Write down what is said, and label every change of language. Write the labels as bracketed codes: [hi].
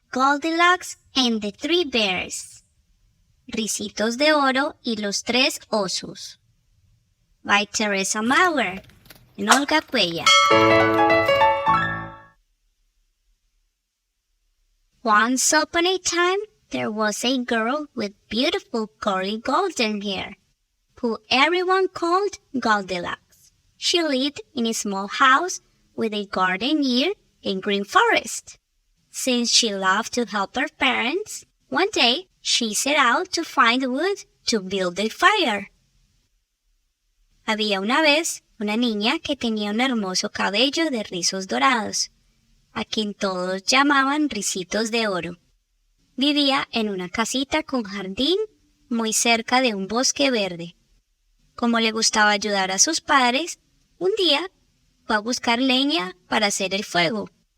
[en] Goldilocks and the Three Bears. [es] Ricitos de Oro y los Tres Osos. [en] By Teresa Mauer and Olga Cuella. Once upon a time, there was a girl with beautiful curly golden hair, who everyone called Goldilocks. She lived in a small house with a garden near a green forest. Since she loved to help her parents, one day she set out to find wood to build a fire. [es] Había una vez una niña que tenía un hermoso cabello de rizos dorados, a quien todos llamaban Ricitos de Oro. Vivía en una casita con jardín muy cerca de un bosque verde. Como le gustaba ayudar a sus padres, un día fue a buscar leña para hacer el fuego.